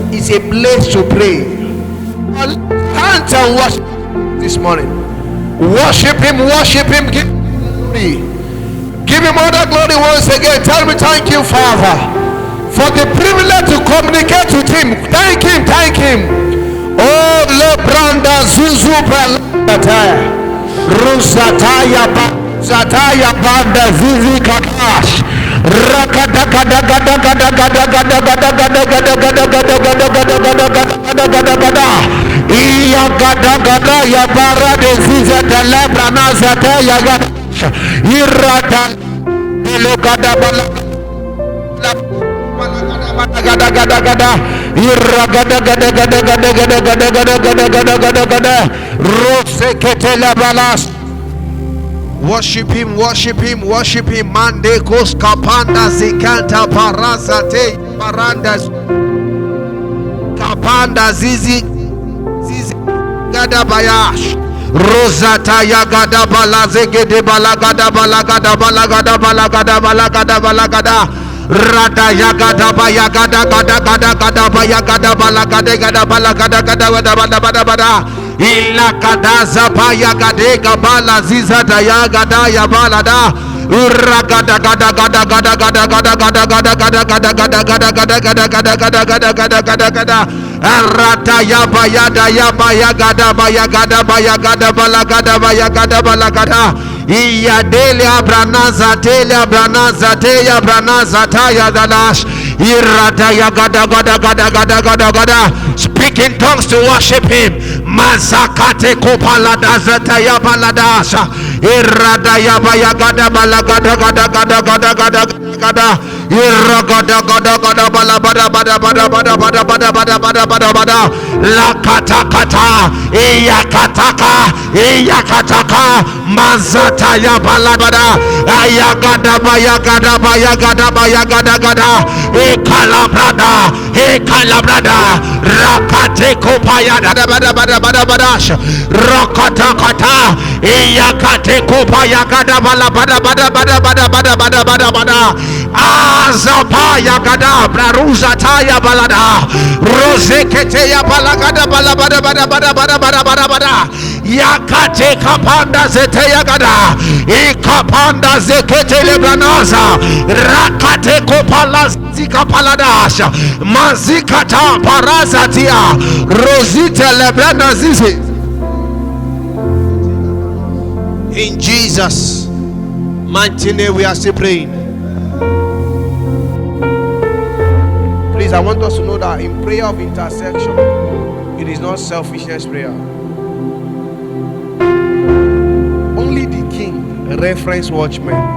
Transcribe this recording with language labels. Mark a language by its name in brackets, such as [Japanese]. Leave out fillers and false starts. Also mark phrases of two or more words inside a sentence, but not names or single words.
[English] It's a place to pray. Can't and worship this morning. Worship Him, worship Him. Give Him glory. Give Him all the glory once again. Tell me, thank you, Father, for the privilege to communicate with Him. Thank Him, thank Him. Oh, Lebranda Zuzu Balataya. Rusataya Zataya Banda Zizi Kakash Rakada Gada Gada Gada Gada Gada Gada Gada Gada Gada Gada Gada Gada Gada Gada Gada Iya Gada Gada Ya Bara de Ziza de Lebrana Zataya Gada Irada Belo Gada Bala Gada Gada Gada Irra Gada Gada Gada Gada Gada Gada Gada Gada Gada Gada Gada Rose Ketela Balas. Worship Him, worship Him, worship Him. Mande Kos Kapanda Zikanta Parazate Parandas Kapanda Zizi Zizi Gada Bayash Rosata Yagada Balazege de Balagada Balagada Balagada Balagada Balagada Balagada Rada Yagada Bayagada Gada Gada Gada Bayagada Balagada Gada Balagada Gada Bada Bada Bada Illa Kadaza Bayagade Gabala Ziza Dayagada Yabalada Uragada Gada Gada Gada Gada Gada Gada Gada Gada Gada Gada Gada Gada Gada Gada Gada Gada Gada Gada Gada Arata Yabayada Yabayagada Bayagada Bayagada Balagada Bayagada Balagada Iya Delia Branaza Telia Branaza Teya Branaza Taya Dalash Irata Yagada Gada Gada Gada Gada Gada. Speak in tongues to worship Him. Mazakate Kopalada Zataya Baladasha Irada Yabayagada Balagada Gada Gada Gada Gada Gada Iragada Gada Gada Balabada Bada Bada Bada Bada Bada Bada Bada Bada Bada La Katakata Iyakataka Iyakataka Mazata Yabalabada Ayagada Bayagada Bayagada Bayagada Gada Ekalabrada Ekalabrada Rakate Kopayada Bada Bada Bada Badash Rakatakata Iyakate Kopayagada Balabada Bada Bada Bada Bada Bada Bada Bada Azapaya Gada Braruza Taya Balada Rosekete Ya Balagada Balabada Bada Bada Bada Bada Bada Bada Yakate Kapanda Zeteya Gada Ikapanda Zekete Lebranaza Rakate Kopala Zika Paladasha Mazikata Parazatia Rosita Lebrana Zizi. In Jesus' mighty name we are still praying. Please, I want us to know that in prayer of intercession, it is not selfishness prayer. Only the king reference watchmen.